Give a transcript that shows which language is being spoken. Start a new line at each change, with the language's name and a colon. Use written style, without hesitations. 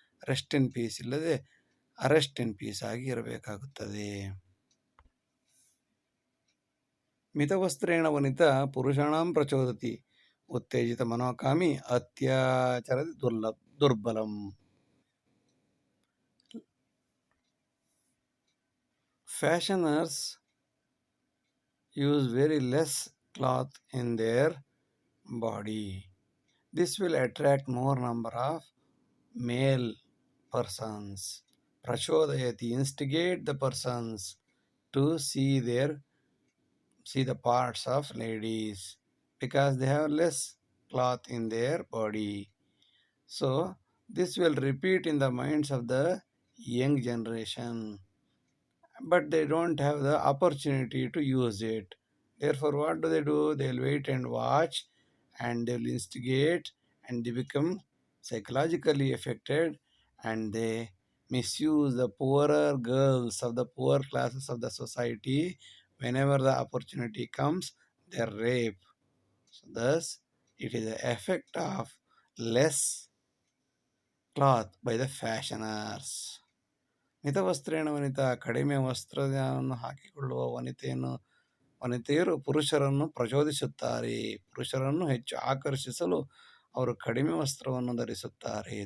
Kannada: Rest in peace ಇಲ್ಲದೆ arrest in peace ಆಗಿ ಇರಬೇಕಾಗುತ್ತದೆ.
Sanskrit: ಮಿತವಸ್ತ್ರೇಣ Vanitha ಪುರುಷಾಣಂ ಪ್ರಚೋದತಿ, ಉತ್ತೇಜಿತ ಮನೋಕಾಮಿ ಅತ್ಯಾಚರದಿ ದುರ್ಬಲಂ.
English: Fashioners use very less cloth in their body. This will attract more number of male persons. Prachodayati, instigate the persons to see the parts of ladies, because they have less cloth in their body. So this will repeat in the minds of the young generation, but they don't have the opportunity to use it. Therefore, what do? They'll wait and watch, and they'll instigate, and they become psychologically affected, and they misuse the poorer girls of the poor classes of the society. Whenever the opportunity comes, they're raped. So thus, it is the effect of less cloth by the fashioners.
Sanskrit: ಮಿತವಸ್ತ್ರೇಣ Vanitha,
Kannada: ಕಡಿಮೆ ವಸ್ತ್ರವನ್ನು ಹಾಕಿಕೊಳ್ಳುವ ವನಿತೆಯರು ಪುರುಷರನ್ನು ಪ್ರಚೋದಿಸುತ್ತಾರೆ. ಪುರುಷರನ್ನು ಹೆಚ್ಚು ಆಕರ್ಷಿಸಲು ಅವರು ಕಡಿಮೆ ವಸ್ತ್ರವನ್ನು ಧರಿಸುತ್ತಾರೆ.